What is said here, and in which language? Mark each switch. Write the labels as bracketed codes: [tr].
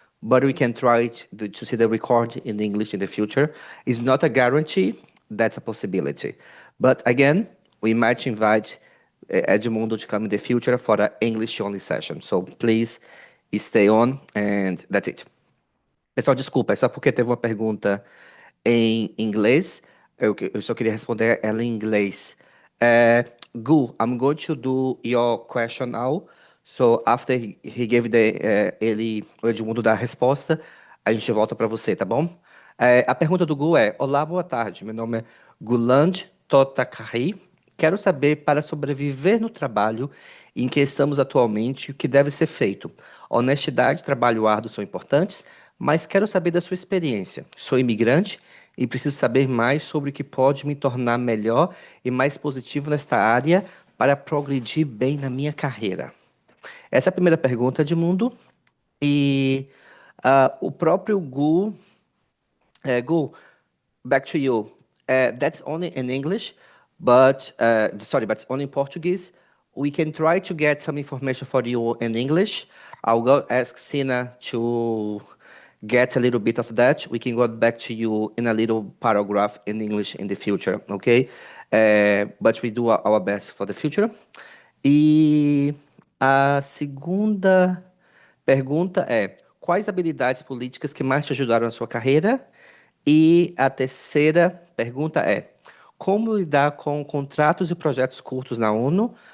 [en] But we can try to see the recording in English in the future. It's not a guarantee, that's a possibility. But again, we might invite Edmundo to come in the future for an English only session. So please stay on, and that's it. [pt] Pessoal, desculpa, é só porque teve uma pergunta em inglês. Eu só queria responder ela em inglês. [en] Gu, I'm going to do your question now. [pt] So after he gave o Edmundo dá a resposta, a gente volta para você, tá bom? A pergunta do Gu é: Olá, boa tarde. Meu nome é Guland Totakari. Quero saber, para sobreviver no trabalho em que estamos atualmente, o que deve ser feito. Honestidade e trabalho árduo são importantes, mas quero saber da sua experiência. Sou imigrante e preciso saber mais sobre o que pode me tornar melhor e mais positivo nesta área para progredir bem na minha carreira. Essa é a primeira pergunta, Edmundo. E o próprio Gu, back to you. [en] That's only in English, but sorry, but it's only in Portuguese. We can try to get some information for you in English. I'll go ask Sina to get a little bit of that. We can go back to you in a little paragraph in English in the future, okay? But we do our best for the future. [pt] E a segunda pergunta é: quais habilidades políticas que mais te ajudaram na sua carreira? E a terceira pergunta é: como lidar com contratos e projetos curtos na ONU?